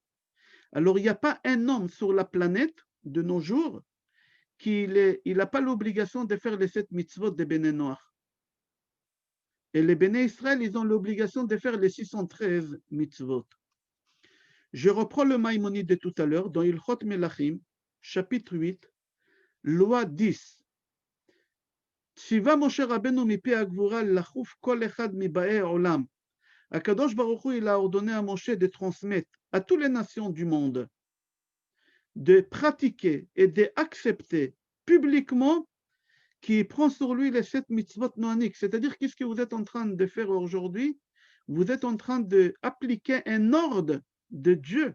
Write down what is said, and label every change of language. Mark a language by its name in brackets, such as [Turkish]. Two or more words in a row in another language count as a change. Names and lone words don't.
[French] Alors il n'y a pas un homme sur la planète de nos jours il n'a pas l'obligation de faire les 7 mitzvot de [Hebrew] בני נח. [French] Et les [Hebrew] בני ישראל, [French] ils ont l'obligation de faire les 613 mitzvot. Je reprends le Maïmonide de tout à l'heure dans [Hebrew] הלכות מלכים, [French] chapitre 8, loi 10. [Hebrew] צוה משה רבינו מפי הגבורה לכוף כל אחד מבאי העולם. הקדוש ברוך הוא, [French] il a ordonné à Moshe de transmettre à toutes les nations du monde, de pratiquer et d'accepter publiquement qui prend sur lui les 7 mitzvot noaniques. C'est-à-dire, qu'est-ce que vous êtes en train de faire aujourd'hui? Vous êtes en train d'appliquer un ordre de Dieu.